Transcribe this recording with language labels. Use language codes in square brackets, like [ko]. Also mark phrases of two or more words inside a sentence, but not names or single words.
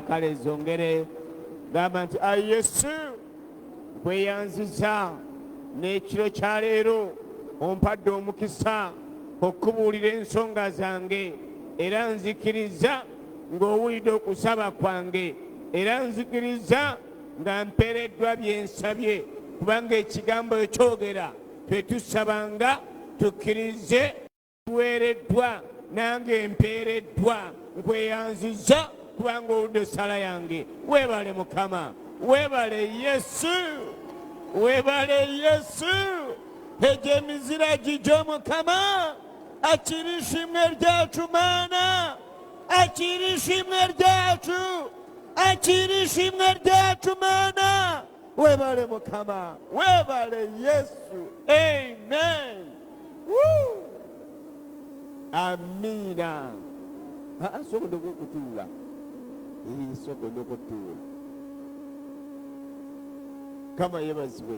[lg] Kale zongere gamba nti ayi Yesu, nkweyanziza n'ekiro kya leero ompadde omukisa okubuulira ensonga zange, era nzikiriza ng'owulidde okusaba kwange, era nzikiriza nga mpeereddwa bye nsabye, kubanga ekigambo ekyogera twe tusabanga tukkirize tuweereddwa, nange mpeereddwa. Nkweyanziza kubanga owulidde essala yange. Weebale Mukama, weebale Yesu, weebale Yesu. Egyo emizira gigyo Mukama, [rw] akiri ishimwe ryacu Maana, akiri ishimwe ryacu, akiri ishimwe ryacu Maana. [lg] Weebale Mukama, weebale Yesu. Amen. Woo! Amiina. Sokola okutuula. Sokola okutuula. Mukama yeebazibwe.